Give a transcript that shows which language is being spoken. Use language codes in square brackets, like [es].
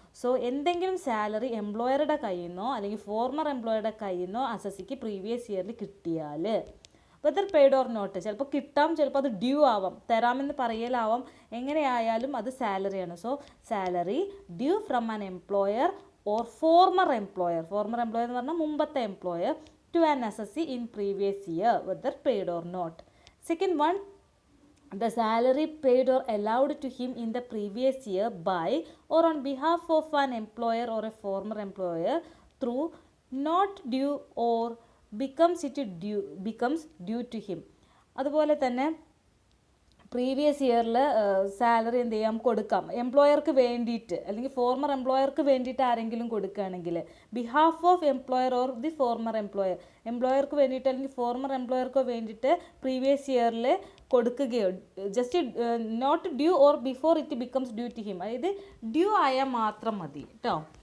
[ml] So എന്തെങ്കിലും salary എംപ്ലോയറുടെ കയ്യിൽ നിന്നോ അല്ലെങ്കിൽ ഫോർമർ എംപ്ലോയറുടെ കയ്യിൽ നിന്നോ അസസിക്ക് പ്രീവിയസ് ഇയറിൽ കിട്ടിയാൽ, [en] whether paid or not, [ml] ചിലപ്പോൾ കിട്ടാം, ചിലപ്പോൾ അത് ഡ്യൂ ആവാം, തരാമെന്ന് പറയലാവാം, എങ്ങനെയായാലും അത് സാലറിയാണ്. [en] so salary due from an employer or former employer [ml] എന്ന് പറഞ്ഞാൽ മുമ്പത്തെ [en] Employer, to an assessee in previous year whether paid or not. Second one, the salary paid or allowed to him in the previous year by or on behalf of an employer or a former employer through not due or becomes due to him. [ml] അതുപോലെ തന്നെ previous ഇയറിൽ salary എന്ത് ചെയ്യാം, കൊടുക്കാം എംപ്ലോയർക്ക് വേണ്ടിയിട്ട്, അല്ലെങ്കിൽ former എംപ്ലോയർക്ക് വേണ്ടിയിട്ട് ആരെങ്കിലും കൊടുക്കുകയാണെങ്കിൽ, [en] behalf of employer or the former എംപ്ലോയർക്ക് [ml] വേണ്ടിയിട്ട് അല്ലെങ്കിൽ ഫോർമർ എംപ്ലോയർക്കോ വേണ്ടിയിട്ട് പ്രീവിയസ് ഇയറിൽ കൊടുക്കുകയോ, [en] just not due or before it becomes due to him, [ml] അതായത് ഡ്യൂ ആയാൽ മാത്രം മതി കേട്ടോ.